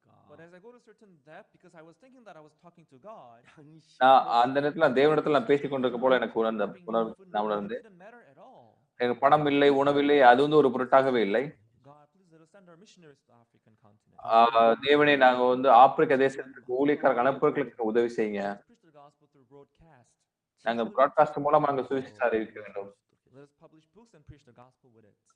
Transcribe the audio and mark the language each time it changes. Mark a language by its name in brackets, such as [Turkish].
[English] But as I go to certain depth, because I was thinking that I was talking to God, [Tamil] நான் அந்த நேரத்துல தேவனிடத்துல நான் பேசிக் கொண்டிருக்க போல எனக்கு நான் உணர்ந்தேன். [English] didn't matter at all. [Tamil] எனக்கு பணம் இல்லை, உணவு இல்லை, அது வந்து ஒரு பொருட்டாகவே இல்லை. [English] God, please let us send our missionaries to the African continent. [Tamil] தேவனே நாங்க வந்து ஆப்பிரிக்க தேசத்துக்கு ஊழியக்காரங்க அனுப்புறதுக்கு உதவி செய்யுங்க. [English] Preach the gospel through broadcast. [Tamil] நாங்க பிராட்காஸ்ட் மூலமா நாங்க சுவிசேஷம் அறிவிக்க வேண்டும். [English] Let us publish books and preach the gospel with it.